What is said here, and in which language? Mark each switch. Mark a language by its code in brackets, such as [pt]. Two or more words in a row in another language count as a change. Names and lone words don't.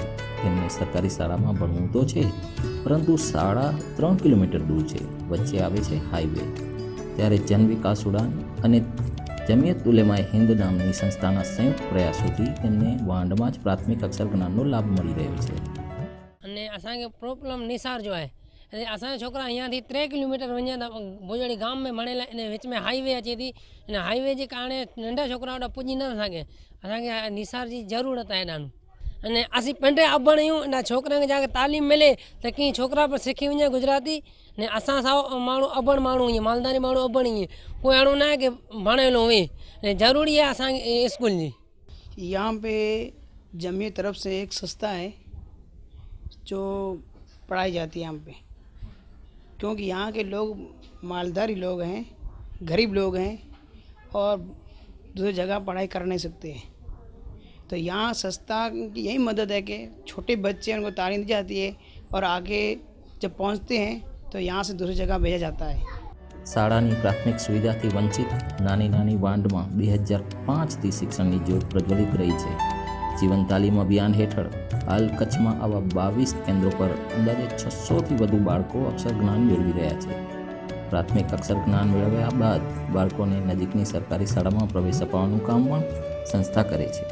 [gu] તેમને સરકારી શાળામાં ભણવું તો છે, પરંતુ શાળા 3 કિલોમીટર દૂર છે. વચ્ચે આવે છે હાઈવે. ત્યારે જન વિકાસ ઉડાન અને જમિયત ઉલેમાએ હિન્દ નામની સંસ્થાના સંયુક્ત પ્રયાસોથી તેમને વાંઢમાં જ પ્રાથમિક અક્ષર જ્ઞાનનો લાભ મળી રહ્યો છે. [kfr] અને असांखे प्रॉब्लम निसार जो आहे. असांजा छोकिरा અહીંયાથી 3 કિલોમીટર वञनि था. भुजड़ी गांव में भणेला इन विच में हाईवे अचे थी. इन हाईवे जे कारणे नंढा छोकिरा वॾा पुॼी न सघे. असांखे निसार जी ज़रूरत आहे ॾाढो. अने असीं पंहिंजे अबण आहियूं. इन छोकिरनि खे जाके तालीम मिले त कीअं छोकिरा पर सिखी वञे गुजराती. ने असां सां माण्हू अबण माण्हू ईअं मालदारी माण्हू अबण ईअं कोई अहिड़ो न आहे की भणेलो हुए. [hi] ज़रूरी है [kfr] असांखे स्कूल जी. [hi] यहाँ पे जमीयत तरफ से एक संस्था है जो पढ़ाई जाती है यहाँ पे, क्योंकि यहाँ के लोग मालधारी लोग हैं, गरीब लोग हैं और दूसरी जगह पढ़ाई कर नहीं सकते हैं. तो यहाँ संस्था की यही मदद है कि छोटे बच्चे उनको तालीम दी जाती है और आगे जब पहुँचते हैं तो यहाँ से दूसरी जगह भेजा जाता है. [gu] શાળાની પ્રાથમિક સુવિધાથી વંચિત નાની નાની વાંઢમાં 2005થી શિક્ષણની જ્યોત પ્રજ્વલિત રહી છે. જીવન તાલીમ અભિયાન હેઠળ હાલ કચ્છમાં આવા 22 કેન્દ્રો પર અંદાજે 600થી વધુ બાળકો અક્ષર જ્ઞાન મેળવી રહ્યા છે. પ્રાથમિક અક્ષર જ્ઞાન મેળવ્યા બાદ બાળકોને નજીકની સરકારી શાળામાં પ્રવેશ અપાવવાનું કામ પણ સંસ્થા કરે છે.